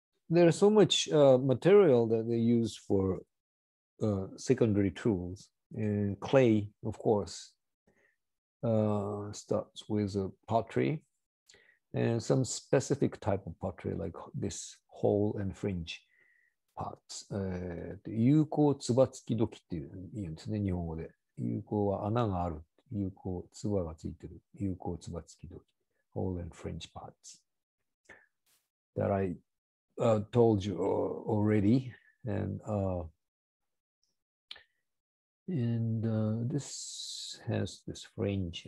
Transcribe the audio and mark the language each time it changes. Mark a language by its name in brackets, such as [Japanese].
[English] There's so much material that they use for secondary tools. And clay, of course, starts with a pottery and some specific type of pottery like this hole and fringe parts. [Japanese] 有孔つば付き土器って言うんですね、日本語で。有孔は穴がある。有孔つばがついてる。有孔つば付き土器。 [English] hole and fringe parts that I told you already. And this has this fringe.